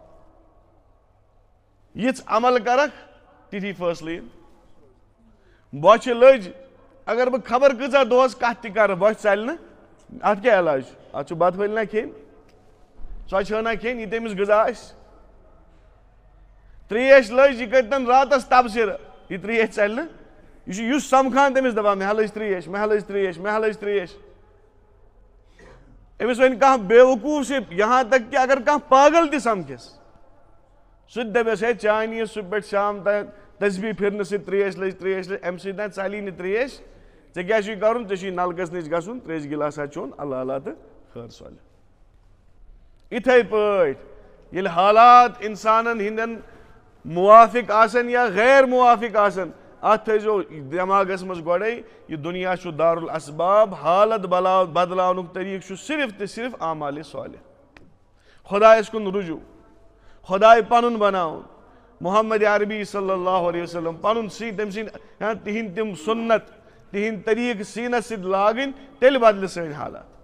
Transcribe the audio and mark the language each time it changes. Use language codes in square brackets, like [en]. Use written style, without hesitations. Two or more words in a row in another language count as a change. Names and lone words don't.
[ks] یِژھ عمل کرکھ تِتھی فٲصلہٕ یِن بۄچھِ لٔج اگر بہٕ خبر کۭژاہ دۄہس کتھ تہِ کرٕ بۄچھِ ژلہِ نہٕ اتھ کیٛاہ علاج چھُ اتھ چھُ بتہٕ پھٔلۍ نا کھیٚنۍ ژۄچہِ ہنا کھیٚنۍ یہِ تٔمِس غذا آسہِ تریش لٔج یہِ کٔرتن راتس تبصرٕ یہِ تریش ژلہِ نہٕ یہِ چھُ یُس سمکھان تٔمِس دپان مےٚ ہا لٔج تریش مےٚ ہا لٔج تریش مےٚ ہا لٔج تریش أمِس وَنہِ کانٛہہ بے وقوٗف یہاں [ur] تک کہ [ks] اگر کانٛہہ پاگل تہِ سمکھٮ۪س سُہ تہِ دپٮ۪س ہے چانہِ یہِ صبح پٮ۪ٹھ شام تام تسبیٖح پھِرنہٕ سۭتۍ تریش لٔج امہِ سۭتۍ نہ ژلی نہٕ تریش ژےٚ کیٛاہ چھُے کرُن ژےٚ چھُے نلکس نِش گژھُن تریشہِ گِلاسا چوٚن اللہ اللہ تہٕ خٲر سۄلہِ یِتھے پٲٹھۍ ییٚلہِ حالات انسانن ہٕنٛدٮ۪ن موافق آسن یا غیر موافق آسن اتھ تھٲیزیو دٮ۪ماغس منٛز گۄڈے یہِ دُنیا چھُ دارالاسباب حالت بدلاونُک طریٖقہٕ چھُ صرف تہٕ صرف اعمالِ صالح خۄدایس کُن رجوٗع خۄداے پنُن بناوُن محمد عربی [ar] صلی اللہ علیہ وسلم [ks] پنُن تٔمۍ سٕنٛدۍ تِہنٛدۍ تِم سُنت تِہنٛدۍ طریٖقہٕ سیٖنس سۭتۍ لاگٕنۍ تیٚلہِ بدلہِ سٲنۍ حالات